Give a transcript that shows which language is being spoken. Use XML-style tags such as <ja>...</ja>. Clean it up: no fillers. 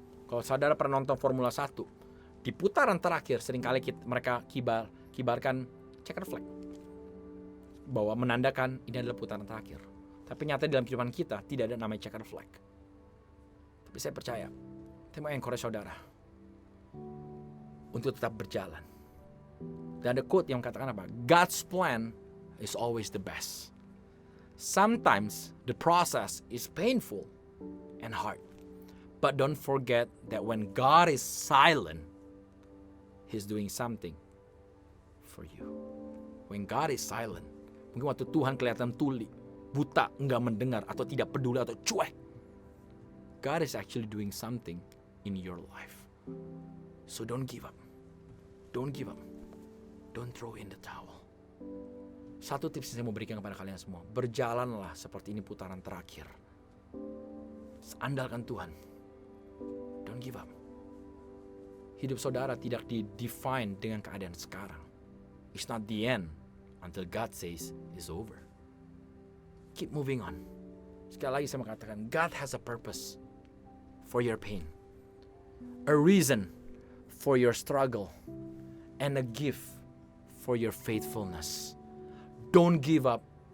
<id>Kalau saudara pernah nonton Formula 1, di putaran terakhir seringkali mereka kibarkan checker flag, bahwa menandakan ini adalah putaran terakhir. Tapi nyata dalam kehidupan kita tidak ada namanya checker flag. Tapi saya percaya, saya mau encourage saudara untuk tetap berjalan. Dan ada quote yang mengatakan apa?</id> <en>God's plan is always the best. Sometimes the process is painful and hard. But don't forget that when God is silent, He's doing something for you. When God is silent,</en> <id>mungkin waktu Tuhan kelihatan tuli, buta, enggak mendengar, atau tidak peduli, atau cuek,</id> <en>God is actually doing something in your life. So don't give up. Don't give up. Don't throw in the towel.</en> <id>Satu tips yang saya mau berikan kepada kalian semua, berjalanlah seperti ini putaran terakhir. Andalkan Tuhan.</id> <en>Don't give up.</en> <id>Hidup saudara tidak di-define dengan keadaan sekarang.</id> <en>It's not the end until God says it's over. Keep moving on.</en> <id>Sekali lagi saya mengatakan,</id> <en>God has a purpose for your pain, a reason for your struggle, and a gift for your faithfulness. Don't give up.</en>